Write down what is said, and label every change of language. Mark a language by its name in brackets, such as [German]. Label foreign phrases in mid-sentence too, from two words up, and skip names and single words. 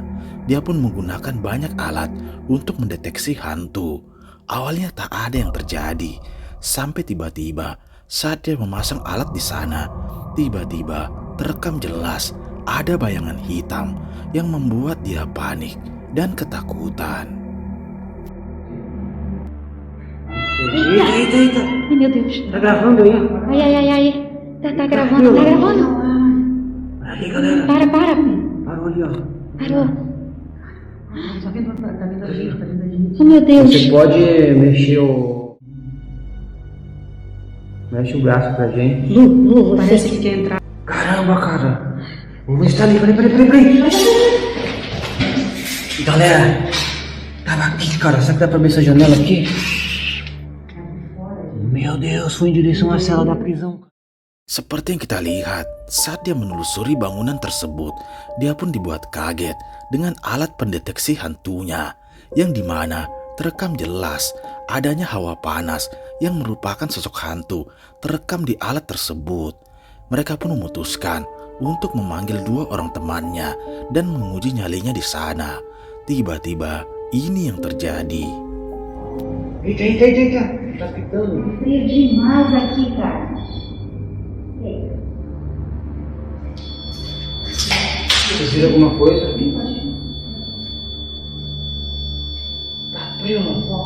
[Indonesian] Dia pun menggunakan banyak alat untuk mendeteksi hantu. Awalnya tak ada yang terjadi, sampai tiba-tiba saat dia memasang alat di sana, tiba-tiba terekam jelas ada bayangan hitam yang membuat dia panik dan ketakutan. [Portuguese] Eita. Ai, meu Deus. Tá gravando aí? Ai. Tá gravando, tá gravando. Aí, galera. Para. Parou ali, ó. Parou. Oh, meu Deus. Você pode mexer o... Mexe o braço pra gente. Lu, parece que quer entrar. Caramba, cara. Vamos estar ali. Peraí. Galera, tava aqui, cara. Será que dá pra ver essa janela aqui? Meu Deus, foi em direção à cela da prisão. [Indonesian] Seperti yang kita lihat, saat dia menelusuri bangunan tersebut, dia pun dibuat kaget dengan alat pendeteksi hantunya, yang dimana terekam jelas adanya hawa panas yang merupakan sosok hantu terekam di alat tersebut. Mereka pun memutuskan untuk memanggil 2 orang temannya dan menguji nyalinya di sana. Tiba-tiba ini yang terjadi. [Portuguese] Eita. Tá pitando. Frio demais aqui, cara. Vocês viram alguma coisa? Tá frio, mano.